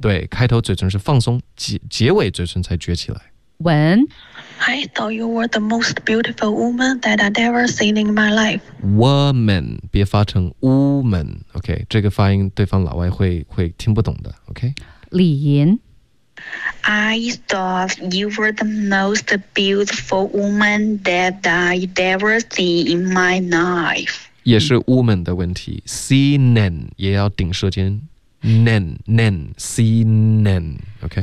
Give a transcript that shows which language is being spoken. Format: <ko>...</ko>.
<zh>对，开头嘴唇是放松，结尾嘴唇才撅起来。</zh> <en>When I thought you were the most beautiful woman that I'd ever seen in my life.</en> <zh>Woman, 别发成 woman, OK? 这个发音对方老外会听不懂的 ,OK? 李银</zh> <en>I thought you were the most beautiful woman that I'd ever seen in my life.</en> <zh>也是 woman 的问题 ,seenen 也要顶舌尖。</zh> <en>nen, seenen, OK?</en>